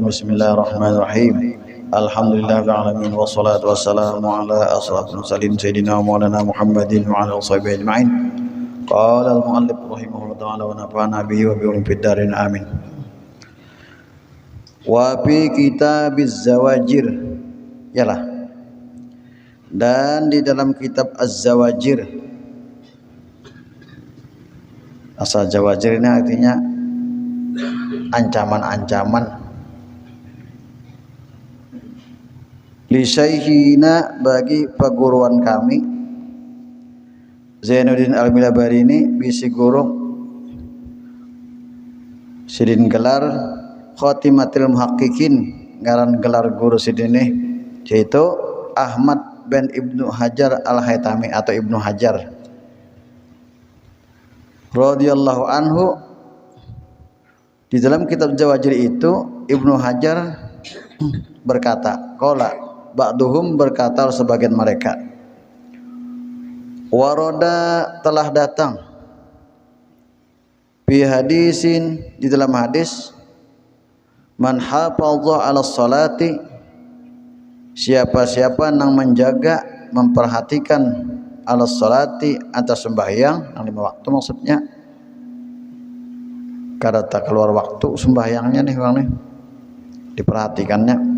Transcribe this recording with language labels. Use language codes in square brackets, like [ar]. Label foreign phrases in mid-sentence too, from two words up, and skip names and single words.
[ar] بسم الله الرحمن الرحيم. الحمد لله رب العالمين والصلاة والسلام على أشرف المرسلين سيدنا ومولانا محمد وعلى آله وصحبه أجمعين. قال المؤلف رحمه الله تعالى ونفعنا به وبعلومه في الدارين آمين. وفي كتاب الزواجر, [bjn] yalah, dan di dalam kitab Az-Zawajir. Asal zawajir ini artinya ancaman-ancaman. [ar] لشيخنا, [bjn] bagi perguruan kami Zainuddin Al-Milabari ini, bisi guru sidin gelar [ar] خاتمة المحققين, [bjn] ngaran gelar guru sidini yaitu Ahmad bin Ibnu Hajar Al-Haytami atau Ibnu Hajar [ar] رضي الله عنه. [bjn] Di dalam kitab Zawajir itu Ibnu Hajar berkata, [ar] قال بعضهم, [bjn] berkata sebagian mereka, waroda, telah datang, [ar] في حديث, [bjn] di dalam hadis, [ar] من حافظ على الصلاة, [bjn] siapa-siapa yang menjaga, memperhatikan [ar] على الصلاة, [bjn] atas sembahyang yang 5 waktu, maksudnya kada tak keluar waktu sembahyangnya nih bang nih, diperhatikannya.